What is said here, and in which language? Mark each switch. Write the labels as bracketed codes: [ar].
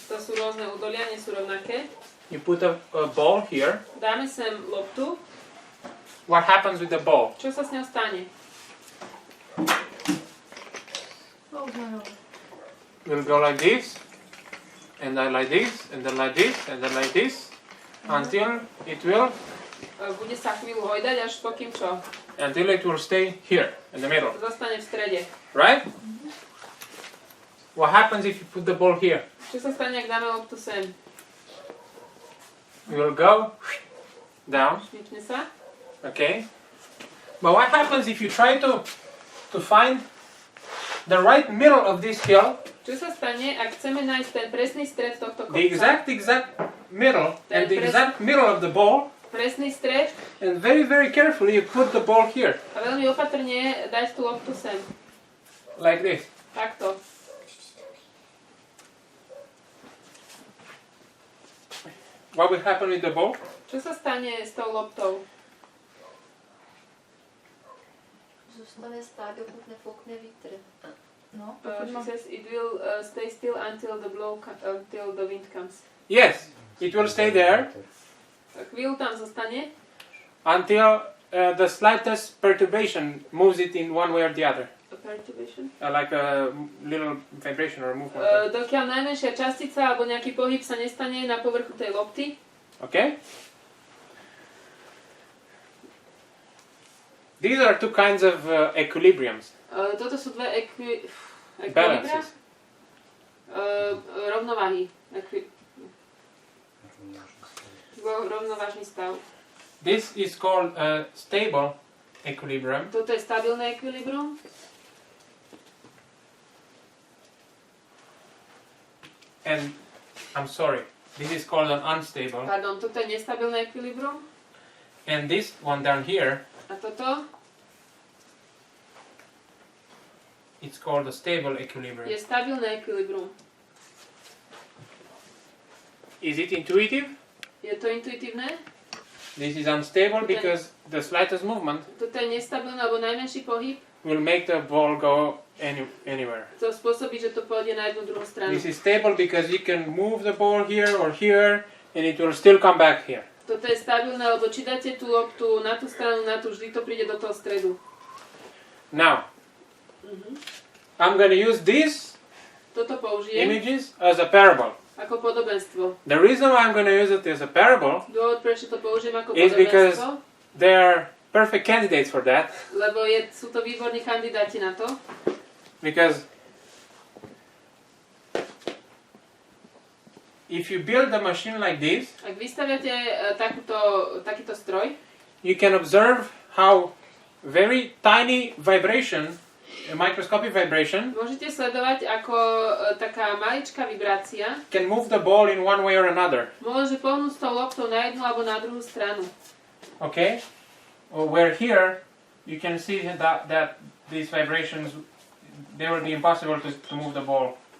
[sk] To sú rôzne údolia, nie sú rovnaké. [en] You put a ball here. [sk] Dáme sem loptu. [en] What happens with the ball? [sk] Čo sa s ňou stane? [en] We'll go like this, and then like this, and then like this, and then like this, until it will [sk] Bude sa chvíľu hojdať, až pokým čo? [en] until it will stay here in the middle, [sk] Zostane v strede. [en] right? What happens if you put the ball here? [sk] Čo sa stane, ak dáme loptu sem? [en] It will go down, [sk] Šmipne sa. [en] okay? But what happens if you try to find the right middle of this hill, [sk] Čo sa stane, ak chceme nájsť ten presný stred tohto [en] the [sk] kopca? [en] exact middle, and the exact middle of the ball, [sk] Presný stred [en] and very, very carefully you put the ball here, [sk] a veľmi opatrne dať tú loptu sem. [en] like this. [sk] Takto. [en] What will happen with the ball? [sk] Čo sa stane s tou loptou? [cs] Zůstane stát, dokud nefoukne vítr. [en] No, She says it will stay still until the wind comes. Yes, it will stay there [sk] Chvíľu tam zostane, [en] until the slightest perturbation moves it in one way or the other. perturbation. Like a little vibration or movement. [sk] Dokiaľ najmenšia častica alebo nejaký pohyb sa nestane na povrchu tej lopty. [en] Okay? These are two kinds of equilibriums. [sk] Toto sú dve equilibra. [en] Balances. [sk] Rovnováhy. Rovnovážny stav. [en] This is called a stable equilibrium. [sk] Toto je stabilné ekvilibrum. [en] And I'm sorry, this is called an unstable. [sk] Pardon, toto je nestabilné ekvilibrum. [en] And this one down here, [sk] A toto [en] it's called a stable [sk] je [en] equilibrium. [sk] stabilné ekvilibrum. [en] Is it intuitive? [sk] Je to intuitívne? [en] This is unstable because the slightest movement [sk] Toto je nestabilné, alebo najmenší pohyb. [en] will make the ball go anywhere. [sk] To spôsobí, že to pôjde na jednu druhú stranu. [en] This is stable because you can move the ball here or here and it will still come back here. [sk] Toto je stabilné, lebo či dáte tú loptu na tú stranu, na tú, vždy to príde do toho stredu. [en] Now, I'm going to use these [sk] Toto použijem [en] images as a parable. [sk] Ako podobenstvo. [en] The reason why I'm going to use it as a parable [sk] Dôvod, prečo to použijem ako [en] is because [sk] podobenstvo, [en] they're perfect candidates for that. [sk] lebo sú to výborní kandidáti na to. [en] Because if you build a machine like this, [sk] Ak vystaviate takýto stroj, [en] you can observe how very tiny vibration, a microscopic vibration, [sk] môžete sledovať, ako taká maličká vibrácia [en] can move the ball in one way or another. [sk] môže pohnúť s tou loptou na jednu alebo na druhú stranu. [en] Okay? Where here you can see that these vibrations, they will be impossible to move the ball.